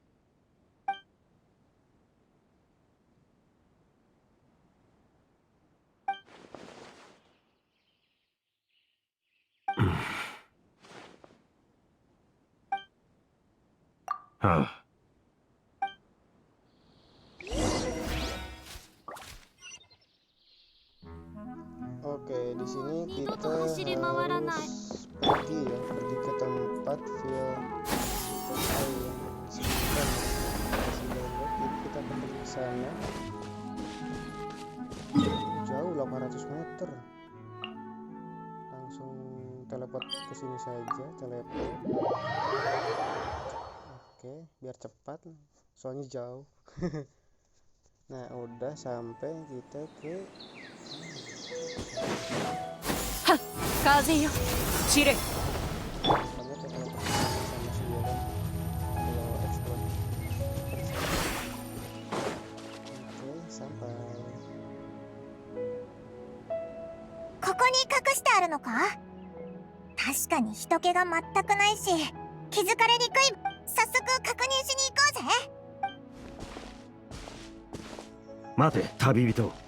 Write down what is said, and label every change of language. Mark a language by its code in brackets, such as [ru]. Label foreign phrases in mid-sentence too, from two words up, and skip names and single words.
[id] ああ。 Oke, di sini kita harus pergi ya, pergi ke tempat via kita yang sekitar jadi kita pergi ke sana. Jauh 800 meter. Langsung teleport ke sini saja, teleport. Oke, biar cepat, soalnya jauh. Nah, udah sampai kita ke [ja] 風よ散れ。 [id] banyak ya kalau sama si dia kan kalau explore. Oke, sampai. [ja] ここに隠してあるのか？確かに人気が全くないし気づかれにくい。早速確認しに行こうぜ。待て、旅人。